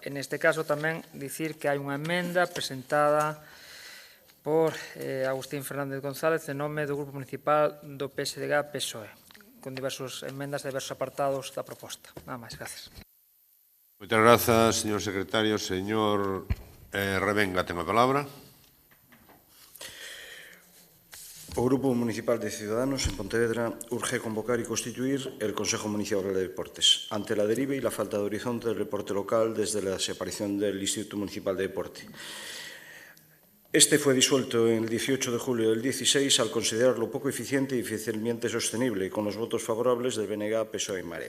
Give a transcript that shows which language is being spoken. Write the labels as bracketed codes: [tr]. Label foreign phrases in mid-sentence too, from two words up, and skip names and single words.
[gl] En este caso tamén dicir que hai unha emenda presentada por Agustín Fernández González en nome do Grupo Municipal do PSDG-PSOE, con diversas emendas de diversos apartados da proposta. Nada máis, gracias. Moitas grazas, señor secretario. Señor Revenga, ten a palabra. [es] O Grupo Municipal de Ciudadanos en Pontevedra urge convocar y constituir el Consejo Municipal de Deportes ante la deriva y la falta de horizonte del deporte local desde la desaparición del Instituto Municipal de Deporte. Este fue disuelto el 18 de julio del 16 al considerarlo poco eficiente y difícilmente sostenible, con los votos favorables del BNG, PSOE y Marea.